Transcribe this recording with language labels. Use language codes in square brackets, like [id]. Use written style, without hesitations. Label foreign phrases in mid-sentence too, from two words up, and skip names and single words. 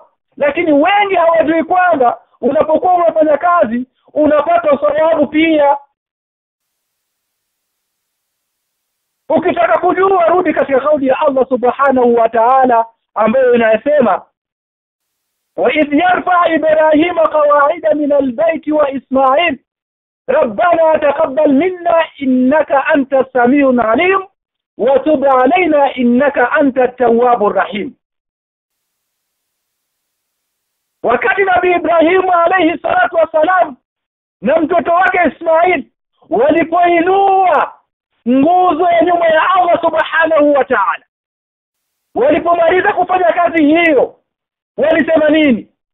[sw] Lakini wengi hawajui kwamba unapokuwa unafanya kazi unapata thawabu pia. Ukitaka kujua rudi katika kauli ya Allah [ar] سبحانه وتعالى [sw] ambayo inasema [ar] وإذ يرفع إبراهيم القواعد من البيت وإسماعيل ربنا تقبل منا إنك أنت السميع العليم وتب علينا إنك أنت التواب الرحيم. [sw] Wakati Nabii Ibrahim [ar] عليه الصلاة والسلام [sw] na mtoto wake Ismail walipoinua nguzo ya nyuma ya Allah [ar] سبحانه وتعالى, [sw] walipomaliza kufanya kazi hiyo walisema nini?